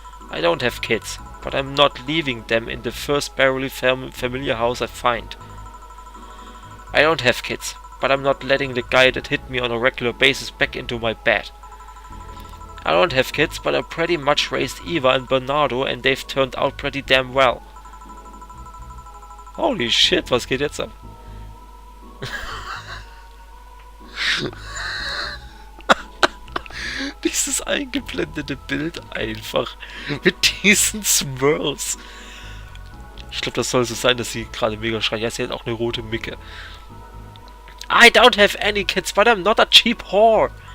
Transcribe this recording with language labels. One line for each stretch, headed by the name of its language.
English: I don't have kids, but I'm not leaving them in the first barely familiar house I find. I don't have kids, but I'm not letting the guy that hit me on a regular basis back into my bed. I don't have kids, but I pretty much raised Eva and Bernardo and they've turned out pretty damn well. Holy shit,
German: was geht jetzt ab? Dieses eingeblendete Bild einfach mit diesen Swirls. Ich glaube, das soll so sein, dass sie gerade mega schreit. Ja, sie hat auch eine rote Micke.
English: I don't have any kids, but I'm not a cheap whore.